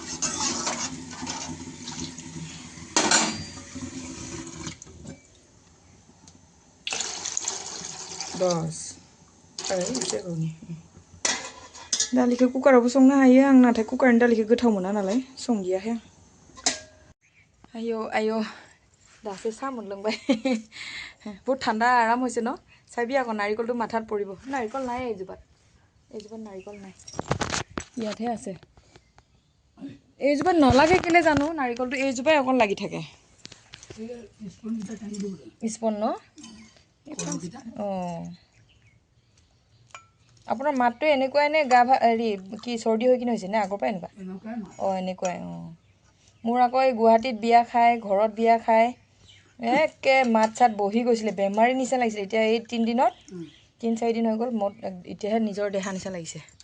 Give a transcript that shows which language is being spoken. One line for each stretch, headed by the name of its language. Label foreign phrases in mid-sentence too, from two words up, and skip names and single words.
Bodo: 10 एसे होबावनि दालिखौ कुकारावबो संनो हायो आं नाथाय कुकारनि दालिखौ गोथाव मोना नालाय संदियाहाय आयौ दासो साहा मोनलोंबाय
Assamese: बहुत ঠাণ্ডা आराम হৈছে ন চাবি আকৌ নাৰিকলটো মাথাত পৰিব নাৰিকল নাই এইজোপাত নাৰিকল নাই ইয়াতহে আছে এইজোপাত নলাগে কেলে জানো নাৰিকলটো এইজোপাই অকণ লাগি থাকে স্পন ন আপোনাৰ মাতটো এনেকুৱাই নে গা হেৰি কি চৰ্দি হৈ কিনে হৈছে নে আগৰ পৰা এনেকুৱা এনেকুৱাই মোৰ আকৌ এই গুৱাহাটীত বিয়া খাই ঘৰত বিয়া খাই একে মাত চাত বহি গৈছিলে বেমাৰী নিচিনা লাগিছিলে এতিয়া এই 3 দিনত 3-4 দিন হৈ গ'ল মোৰ এতিয়াহে নিজৰ দেহা নিচিনা লাগিছে